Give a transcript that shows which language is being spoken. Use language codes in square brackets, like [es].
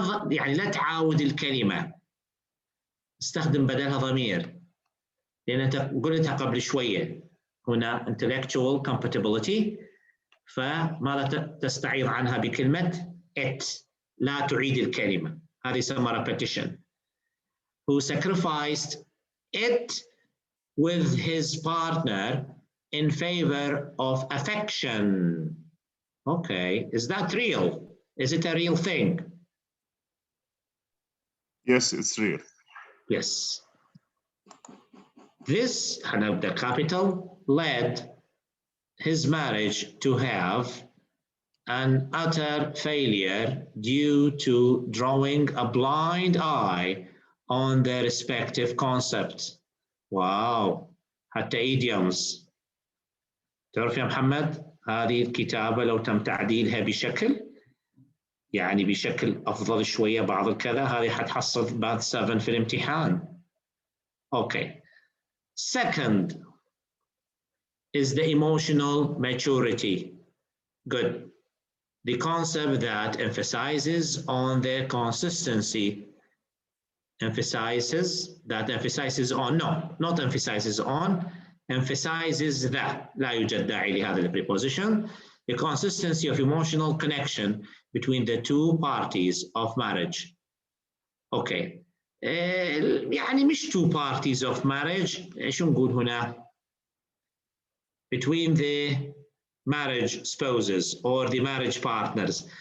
[ar] يعني لا تعاود الكلمة، استخدم بدلها ضمير، لأن أنت قلتها قبل شوية هنا intellectual compatibility، فماذا تستعيض عنها بكلمة it، لا تعيد الكلمة، هذه يسمى repetition. [en] Who sacrificed it with his partner in favor of affection. Okay, is that real? Is it a real thing? Yes, it's real. Yes. This, the capital, led his marriage to have an utter failure due to drawing a blind eye on their respective concepts. Wow. [ar] حتى [en] idioms. [ar] تعرف يا محمد هذه الكتابة لو تم تعديلها بشكل أفضل شوية بعض الكذا، هذه حتحصل بعد 7 في الامتحان. [en] Okay. Second is the emotional maturity. Good. The concept that emphasizes on their consistency. Emphasizes that. [ar] لا يوجد داعي لهذا الpreposition. [en] The consistency of emotional connection between the two parties of marriage. Okay. [ar] يعني مش [en] two parties of marriage، [ar] شو نقول هنا؟ [en] Between the marriage spouses or the marriage partners.